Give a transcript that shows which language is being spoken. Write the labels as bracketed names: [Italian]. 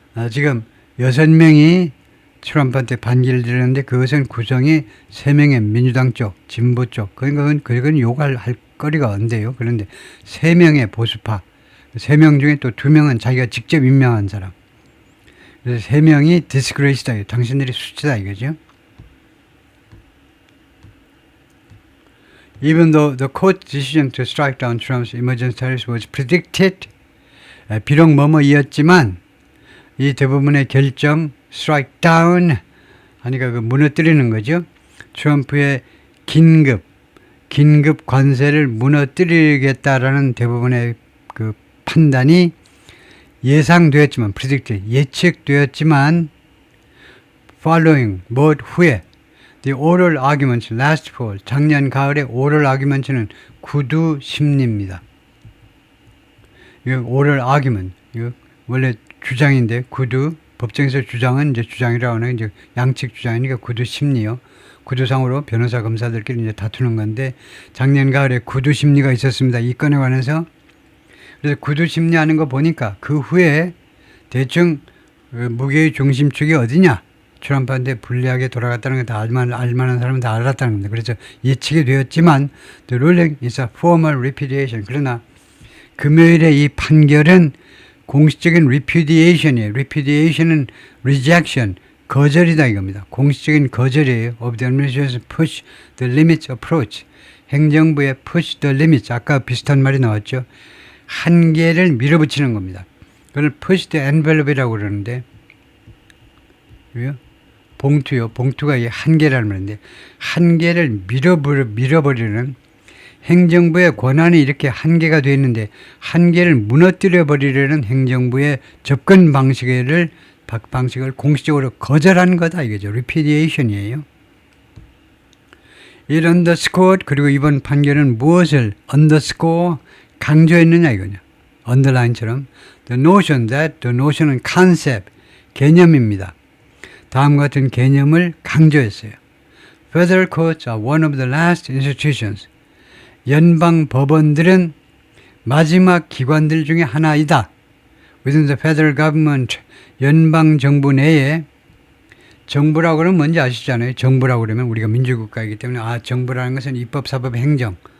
[Korean] 지금 6명이 트럼프한테 반기를 드렸는데 그것은 구성이 3명의 민주당 쪽, 진보 쪽. 그건 욕할 거리가 없는데요. 그런데 3명의 보수파. 3명 중에 또 2명은 자기가 직접 임명한 사람. 그래서 3명이 disgrace다. 당신들이 수치다 이거죠. [English] Even though the court decision to strike down Trump's emergency tariffs was predicted, [Korean] 비록 뭐뭐이었지만 이 대부분의 결정, strike down 하니까 그 무너뜨리는 거죠. 트럼프의 긴급 관세를 무너뜨리겠다라는 대부분의 그 판단이 예상되었지만, predicted, 예측되었지만, following, 후에, [English] the oral arguments last fall, [Korean] 작년 가을에 oral arguments는 구두 심리입니다. 이거 oral argument, 이거 원래 주장인데 구두, 법정에서 주장은 이제 주장이라고 하는 이제 양측 주장이니까 구두 심리요. 구두상으로 변호사 검사들끼리 이제 다투는 건데 작년 가을에 구두 심리가 있었습니다. 이 건에 관해서. 그래서 구두 심리하는 거 보니까 그 후에 대충 무게의 중심축이 어디냐? 트럼프한테 불리하게 돌아갔다는 거 다 알만한 사람은 다 알았다는 겁니다. 그래서 예측이 되었지만 [English] the ruling is a formal repudiation. [Korean] 그러나 금요일에 이 판결은 공식적인 repudiation이에요. repudiation은 rejection, 거절이다 이겁니다. 공식적인 거절이에요. [English] of the administration push the limits approach. [Korean] 행정부의 [English] push the limits. [Korean] 아까 비슷한 말이 나왔죠. 한계를 밀어붙이는 겁니다. 그걸 push the envelope이라고 그러는데 봉투요. 봉투가 이 한계라는 말인데 한계를 밀어버리는 행정부의 권한이 이렇게 한계가 되어 있는데 한계를 무너뜨려 버리려는 행정부의 접근 방식을 공식적으로 거절한 거다 이거죠. repudiation이에요. 이 underscore 그리고 이번 판결은 무엇을 underscore 강조했느냐 이거냐. underline처럼 the notion은 concept, 개념입니다. 다음과 같은 개념을 강조했어요. [English] Federal courts are one of the last institutions. [Korean] 연방 법원들은 마지막 기관들 중에 하나이다. [English] Within the federal government, [Korean] 연방 정부 내에 정부라고 그러면 뭔지 아시잖아요. 정부라고 그러면 우리가 민주국가이기 때문에 정부라는 것은 입법, 사법, 행정.